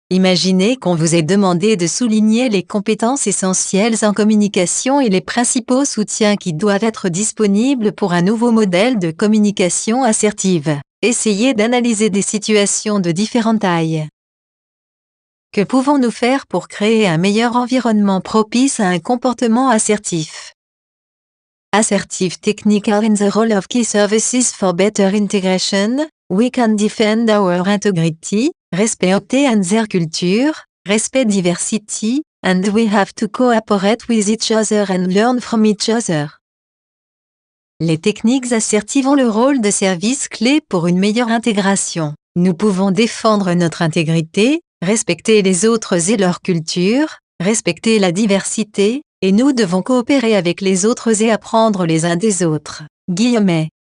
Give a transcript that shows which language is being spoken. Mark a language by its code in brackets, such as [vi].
[fr] Imaginez qu'on vous ait demandé de souligner les compétences essentielles en communication et les principaux soutiens qui doivent être disponibles pour un nouveau modèle de communication assertive. Essayez d'analyser des situations de différentes tailles. Que pouvons-nous faire pour créer un meilleur environnement propice à un comportement assertif? [en] Assertive techniques are in the role of key services for better integration. We can defend our integrity, respect and their culture, respect diversity, and we have to cooperate with each other and learn from each other. [fr] Les techniques assertives ont le rôle de service clé pour une meilleure intégration. Nous pouvons défendre notre intégrité, respecter les autres et leur culture, respecter la diversité, et nous devons coopérer avec les autres et apprendre les uns des autres. Guillemets.